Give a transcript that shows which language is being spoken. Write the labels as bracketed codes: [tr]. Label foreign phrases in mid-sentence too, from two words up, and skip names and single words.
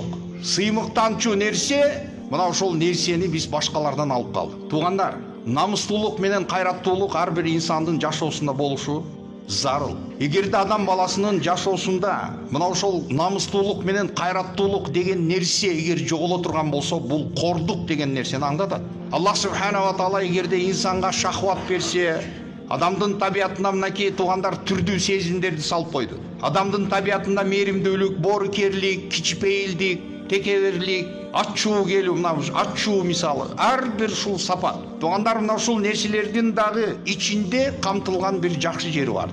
[ky] Сыймыктанчу нерсе, мына ошол нерсени биз башкалардан алып калдык. Туугандар, намыстуулук менен кайраттуулук ар бир инсандын жашоосунда болушу зарыл. Эгерде адам баласынын жашоосунда мына ошол намыстуулук менен кайраттуулук деген нерсе эгер жоголо турган болсо, бул кордук деген нерсени аңдатат. Аллах [ar] سبحانه وتعالى [ky] эгерде инсанга шахват берсе, адамдын табиятына мынакей туугандар түрдүү сезимдерди салып койду. Адамдын табиятында мээримдүүлүк, боорукерлик, кичпейилдик, текеберлик, ачуу келүү, мына ачуу мисалы, ар бир ушул сапат. Туугандар, мына ушул нерселердин дагы ичинде камтылган бир жакшы жери бар.